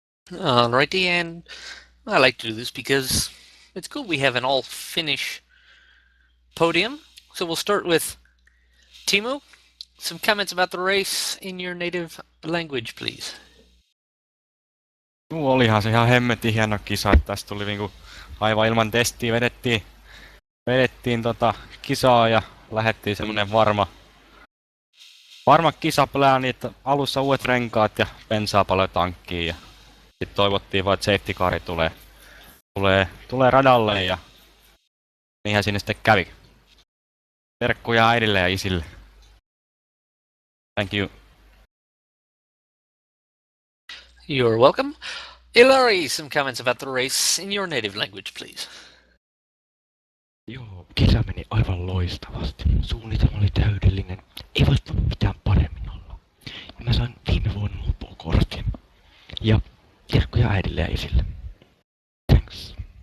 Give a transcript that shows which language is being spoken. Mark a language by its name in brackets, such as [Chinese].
[English] Alrighty, and I like to do this because it's cool. We have an all-finish podium. So we'll start with Timo. Some comments about the race in your native language, please. [Finnish] Olihan se ihan hemmetin hieno kisa, että tästä tuli niinku aivan ilman testiä vedettiin kisaa ja lähettiin semmonen varma kisaplääni, että alussa uudet renkaat ja bensaa paljon tankkiin ja sit toivottiin vaan, että safety car tulee radalle ja niinhän sinne sitten kävi. Terkkuja äidille ja isille. [English] Thank you. You're welcome. Ilari, some comments about the race in your native language, please. [Finnish] Joo, kisa meni aivan loistavasti. Suunnitelma oli täydellinen. Ei voisi mitään paremmin olla. Ja mä sain viime vuonna mopokortin. Ja terkkuja äidille ja isille. [English] Thanks.